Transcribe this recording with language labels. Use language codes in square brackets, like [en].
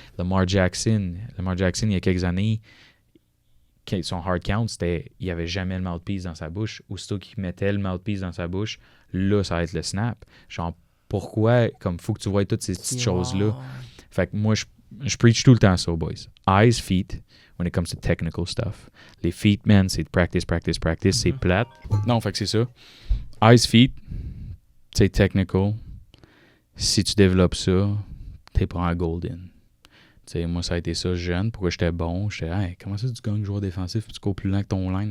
[fr] Lamar Jackson, il y a quelques années, son hard count, c'était il n'y avait jamais le mouthpiece dans sa bouche. Aussitôt qu'il mettait le mouthpiece dans sa bouche, là, ça va être le snap. Genre, pourquoi, comme, faut que tu vois toutes ces petites choses-là. Fait que moi, je preach tout le temps ça, boys. [en] Eyes, feet, when it comes to technical stuff. [fr] Les feet, man, c'est practice, c'est plate. Non, fait que c'est ça. Eyes, feet, c'est technical. Si tu développes ça, t'es pour un golden. T'sais, moi, ça a été ça jeune. Pourquoi j'étais bon? J'étais, hey, comment ça, tu gagnes joueur défensif et tu cours plus lent que ton line?